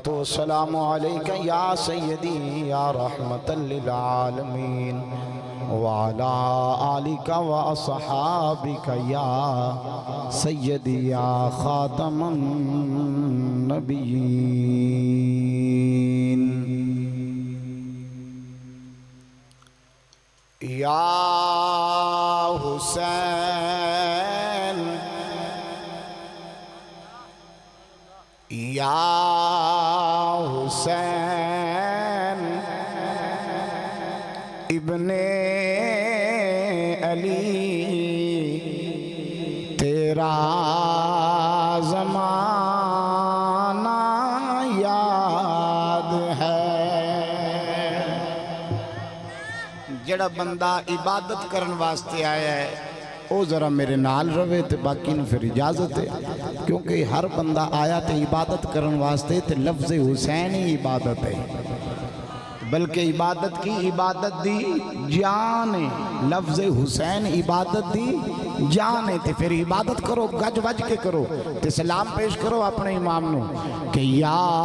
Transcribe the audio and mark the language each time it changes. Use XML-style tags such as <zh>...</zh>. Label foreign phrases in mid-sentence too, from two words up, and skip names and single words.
<ar>والسلام عليك يا سيدي يا رحمة للعالمين وعلى آلك وأصحابك يا سيدي يا خاتم النبيين يا حسين يا حسين ابن علی</ar> <pa>تیرا زمانہ یاد ہے جڑا بندہ عبادت کرن واسطے آیا ہے او ذرا میرے نال روے تے باقی نو پھر اجازت ہے کیونکہ ہر بندہ آیا تے عبادت کرن واسطے تے لفظ حسین ہی عبادت ہے بلکہ عبادت کی عبادت دی جان ہے لفظ حسین عبادت دی جان ہے تے پھر عبادت کرو گج وج کے کرو تے سلام پیش کرو اپنے امام نو کہ یا</pa>